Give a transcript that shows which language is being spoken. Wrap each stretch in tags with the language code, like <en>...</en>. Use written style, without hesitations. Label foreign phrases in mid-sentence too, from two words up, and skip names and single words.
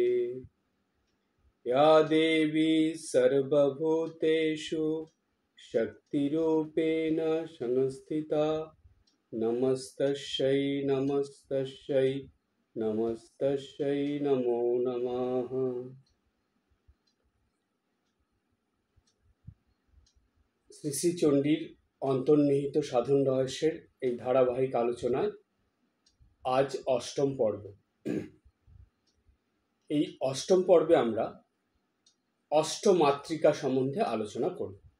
<sa>या देवी सर्वभूतेषु शक्तिरूपेण संस्थिता नमस्तस्यै नमस्तस्यै नमस्तस्यै नमो नमः।</sa> <bn>শ্রী শ্রী চণ্ডীর অন্তর্নিহিত সাধন রহস্যের এই ধারাবাহিক আলোচনায় আজ অষ্টম পর্ব। এই অষ্টম পর্বে আমরা অষ্টমাতৃকা সম্বন্ধে আলোচনা করব।</bn>